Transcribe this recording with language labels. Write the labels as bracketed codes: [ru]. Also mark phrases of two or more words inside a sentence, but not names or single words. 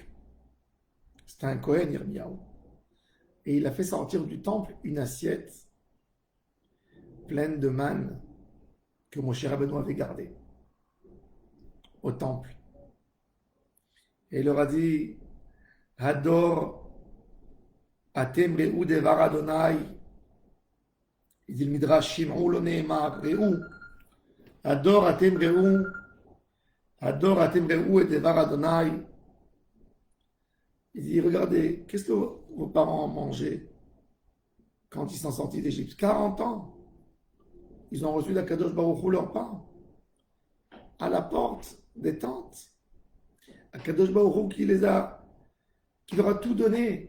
[fr] C'était un Kohen Yirmiyahu. Et il a fait sortir du temple une assiette pleine de manne que Moshe Rabbeinu avait gardée au temple. Et il leur a dit, [he] הדור אתם ראו דבר ה. [fr] Il dit le Midrash, [he] שמעו לא נאמר ראו. הדור אתם ראו את דבר ה. [fr] Il dit, regardez, qu'est-ce que vos parents ont mangé quand ils sont sortis d'Égypte? 40 ans. Ils ont reçu d' [he] הקדוש ברוך הוא [fr] leur pain à la porte des tentes. [he] הקדוש ברוך הוא [fr] qui leur a tout donné.